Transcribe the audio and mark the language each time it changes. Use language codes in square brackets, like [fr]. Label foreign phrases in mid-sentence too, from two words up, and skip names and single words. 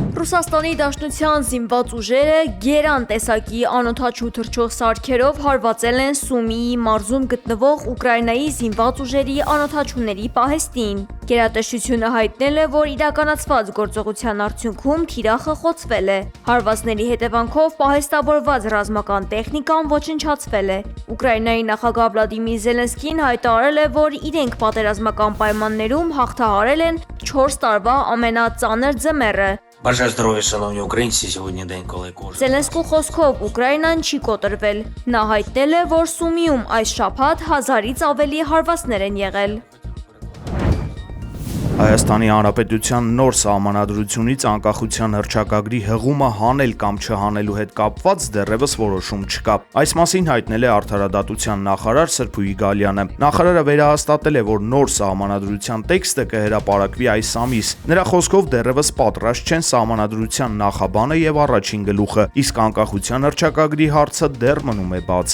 [hy] Ռուսաստանի Դաշնության զինված ուժերը գերան տեսակի անօդաչու թռչող սարքերով հարվածել են Սումիի մարզում գտնվող Ուկրաինայի զինված ուժերի անօդաչուների պահեստին։ Գերատեսչությունը հայտնել է, որ իրականացված գործողության արդյունքում թիրախը խոցվել է։ Հարվածների հետևանքով պահեստավորված ռազմական տեխնիկան ոչնչացվել է։ Ուկրաինայի նախագահ Վլադիմիր Զելենսկին հայտարարել է, որ իրենք պատերազմական պայմաններում հաղթահարել են 4 տարվա ամենածանր ձմեռը։ [uk] Бажаю здоров'я, шановні українці. Сьогодні день, коли кожен [hy] Զելենսկու խոսքով Ուկրաինան չի կոտրվել։ Նա հայտնել է, որ Սումիում այս շաբաթ 1000-ից ավելի հարվածներ են եղել։ Հայաստանի Հանրապետության նոր սահմանադրությունից անկախության հռչակագրի հղումը հանել կամ չհանելու հետ կապված դեռևս որոշում չկա։ Այս մասին հայտնել է Արդարադատության նախարար Սրփուհի Գալյանը։ Նախարարը վերահաստատել է, որ նոր սահմանադրության տեքստը կհրապարակվի այս ամիս։ Նրա խոսքով դեռևս պատրաստ չեն սահմանադրության նախաբանը եւ առաջին գլուխը, իսկ անկախության հռչակագրի հարցը դեռ մնում է բաց։